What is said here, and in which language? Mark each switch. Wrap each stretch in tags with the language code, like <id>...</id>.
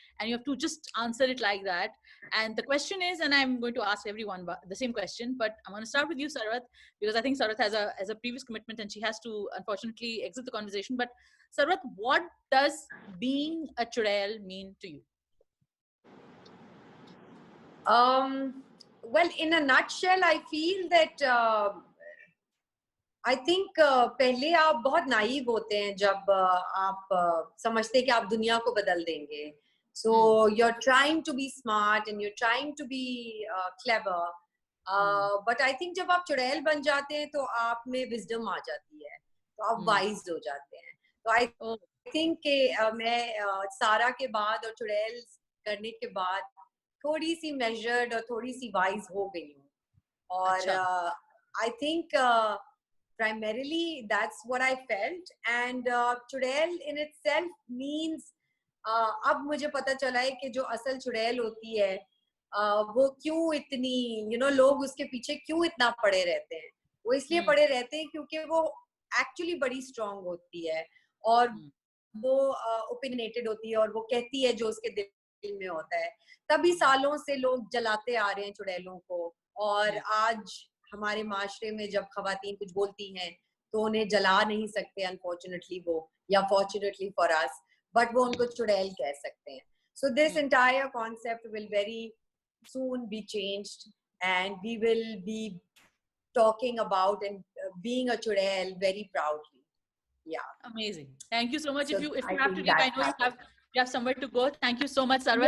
<en>And you have to just answer it like that. And the question is, and I'm going to ask everyone the same question, but I'm going to start with you, Sarvat, because I think Sarvat has a previous commitment and she has to unfortunately exit the conversation. But Sarvat, what does being a Chudail mean to you? Well, in a nutshell, I feel that I think</en> <hi>पहले आप बहुत naive होते हैं जब आप समझते हैं कि आप दुनिया को बदल देंगे.</hi> <en>So you're trying to be smart and you're trying to be clever. But I think</en> <hi>जब आप चुड़ैल बन जाते हैं तो आप में wisdom आ जाती है, तो आप wise हो जाते हैं. तो I think कि मैं सारा के बाद और चुड़ैल करने के बाद थोड़ी सी measured और थोड़ी सी wise हो गई हूँ.</hi> <en>और I think primarily that's what I felt.</en> <hi>And चुड़ैल</hi> <en>in itself means</en> <hi>अब मुझे पता चला है कि जो असल चुड़ैल होती है वो क्यों इतनी लोग उसके पीछे क्यों इतना पड़े रहते हैं. वो इसलिए पड़े रहते हैं क्योंकि वो एक्चुअली बड़ी स्ट्रांग होती है और वो ओपिनियनेटेड होती है और वो कहती है जो उसके दिल में होता है. तभी सालों से लोग जलाते आ रहे हैं चुड़ैलों को. और आज हमारे माशरे में जब खवातीन कुछ बोलती हैं तो उन्हें जला नहीं सकते अनफॉर्चुनेटली वो,</hi> <en>या fortunately for us, but</en> <hi>वो उनको चुड़ैल कह सकते हैं.</hi> <en>So this entire concept will very soon be changed and we will be talking about and being a Chudail very proudly. Yeah. Amazing. Thank you so much. So if you have to leave, I know you have somewhere to go. Thank you so much, Sarvat,</en>